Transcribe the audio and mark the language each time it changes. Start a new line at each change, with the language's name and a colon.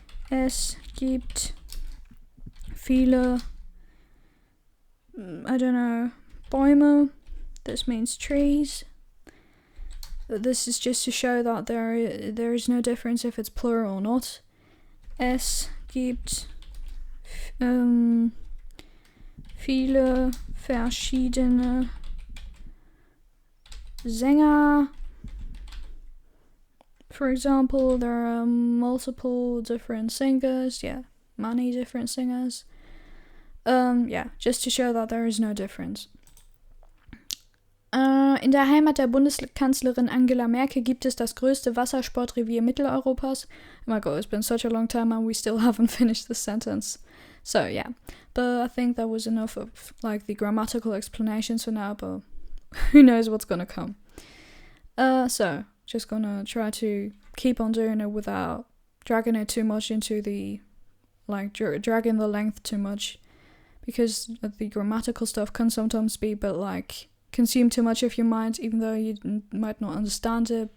German: Es gibt viele,
English: I don't know,
German: Bäume.
English: This means trees. This is just to show that there is no difference if it's plural or not.
German: Es gibt viele verschiedene Sänger.
English: For example, there are multiple different singers. Yeah, many different singers. Yeah, just to show that there is no difference.
German: In der Heimat der Bundeskanzlerin Angela Merkel gibt es das größte Wassersportrevier Mitteleuropas.
English: Oh my god, it's been such a long time and we still haven't finished this sentence. So yeah, but I think that was enough of the grammatical explanations for now, but who knows what's gonna come. So just gonna try to keep on doing it without dragging it too much into the dragging the length too much, because the grammatical stuff can sometimes be a bit consume too much of your mind, even though you might not understand it.